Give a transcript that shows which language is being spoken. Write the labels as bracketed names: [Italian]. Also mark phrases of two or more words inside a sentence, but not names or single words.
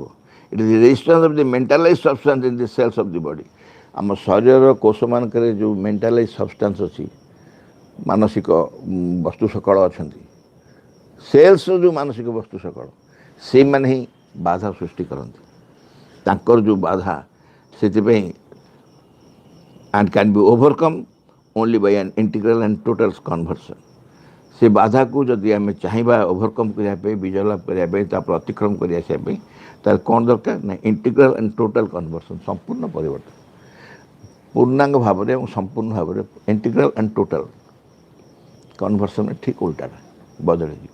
[English] it is the resistance of the mentalised substance in the cells of the body. [Odia] ଆମ ଶରୀରର କୋଷମାନଙ୍କରେ ଯେଉଁ [English] mentalised substance [Odia] ଅଛି, ମାନସିକ ବସ୍ତୁ ସକଳ ଅଛନ୍ତି, ସେଲ୍ସର ଯେଉଁ ମାନସିକ ବସ୍ତୁ ସକଳ, ସେଇମାନେ ହିଁ ବାଧା ସୃଷ୍ଟି କରନ୍ତି। ତାଙ୍କର ଯେଉଁ ବାଧା, ସେଥିପାଇଁ [English] and can be overcome only by an integral and total conversion। [Odia] ସେ ବାଧାକୁ ଯଦି ଆମେ ଚାହିଁବା ଓଭରକମ୍ କରିବା ପାଇଁ, ବିଜୟ ଲାଭ କରିବା ପାଇଁ, ତାପରେ ଅତିକ୍ରମ କରି ଆସିବା ପାଇଁ, ତାହେଲେ କ'ଣ ଦରକାର ନା [English] integral and total conversion, [Odia] ସମ୍ପୂର୍ଣ୍ଣ ପରିବର୍ତ୍ତନ, ପୂର୍ଣ୍ଣାଙ୍ଗ ଭାବରେ ଏବଂ ସମ୍ପୂର୍ଣ୍ଣ ଭାବରେ। [English] integral and total conversion [Odia] ଠିକ୍ ଉଲ୍ଟାଟା ବଦଳିଯିବ।